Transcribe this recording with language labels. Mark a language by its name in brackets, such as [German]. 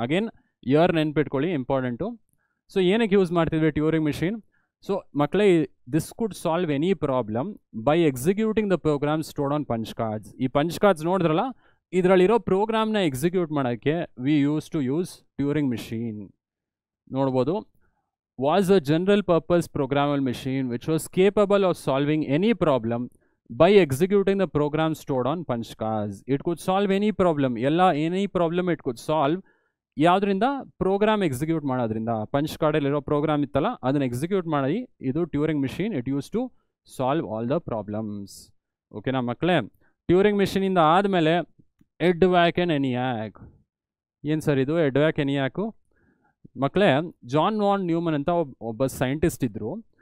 [Kannada] Again [English] here [Kannada] ನೆನ್ಪಿಟ್ಕೊಳ್ಳಿ, important. So ಏನಕ್ಕೆ use ಮಾಡ್ತಿದ್ವಿ ಟ್ಯೂರಿಂಗ್ ಮಿಷಿನ್? [English] so [Kannada] ಮಕ್ಕಳೇ, [English] This could solve any problem by executing the program stored on punch cards. [Kannada] ಈ punch cards ನೋಡಿದ್ರಲ್ಲ, ಇದರಲ್ಲಿರೋ ಪ್ರೋಗ್ರಾಮ್ನ execute ಮಾಡೋಕ್ಕೆ [English] we use to use [Kannada] Turing machine. ನೋಡ್ಬೋದು, [English] was a general purpose programmable machine which was capable of solving any problem by executing the program stored on punch cards. It could solve any problem. Any problem it could solve. [Kannada] ಯಾವುದರಿಂದ? Program execute ಮಾಡೋದ್ರಿಂದ. Punch ಕಾರ್ಡಲ್ಲಿರೋ program ಇತ್ತಲ್ಲ, ಅದನ್ನು execute ಮಾಡಿ ಇದು Turing machine. [English] It use to solve all the problems. [Kannada] ಓಕೆನಾ ಮಕ್ಕಳೇ? Turing ಮಿಷಿನಿಂದ ಆದಮೇಲೆ ಎಡ್ವ್ಯಾಕ್ and ENIAC. ಏನು ಸರ್ ಇದು ಎಡ್ವ್ಯಾಕ್ ಎನಿಯಾಕು? ಮಕ್ಕಳೇ, ಜಾನ್ ವಾನ್ ನ್ಯೂಮನ್ ಅಂತ ಒಬ್ಬ ಸೈಂಟಿಸ್ಟ್ ಇದ್ದರು.